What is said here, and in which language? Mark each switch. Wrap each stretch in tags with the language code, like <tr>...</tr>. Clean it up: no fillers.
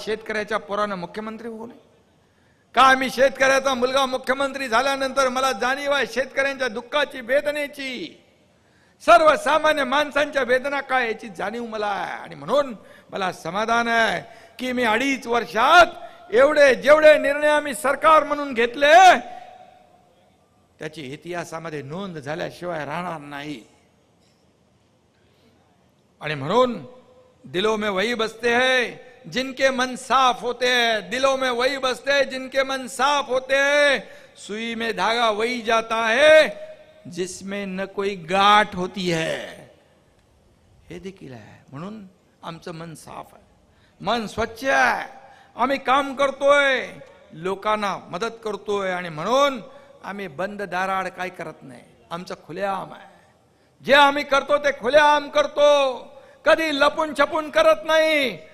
<mr>शेतकऱ्याच्या पोरानं मुख्यमंत्री होऊ नये का? मी शेतकऱ्याचा मुलगा मुख्यमंत्री झाल्यानंतर मला जाणीव आहे शेतकऱ्यांच्या दुःखाची, वेदनेची, सर्वसामान्य माणसांच्या वेदना काय याची जाणीव मला आहे. आणि म्हणून मला समाधान आहे की मी 2.5 वर्षात जेवढे निर्णय आम्ही सरकार म्हणून घेतले त्याची इतिहासामध्ये नोंद झाल्याशिवाय राहणार नाही. आणि म्हणून</mr> <hi>दिलों में वही बसते हैं जिनके मन साफ होते हैं, दिलों में वही बसते हैं जिनके मन साफ होते हैं, सुई में धागा वही जाता है जिसमें न कोई गाठ होती है,</hi> <mr>हे देखील आहे. म्हणून आमचं मन साफ आहे, मन स्वच्छ आहे, आम्ही काम करतोय, लोकांना मदत करतोय. आणि म्हणून आम्ही बंद दाराआड काय करत नाही, आमचं खुलेआम आहे. जे आम्ही करतो ते खुलेआम करतो, कधी लपून छपून करत नाही.</mr>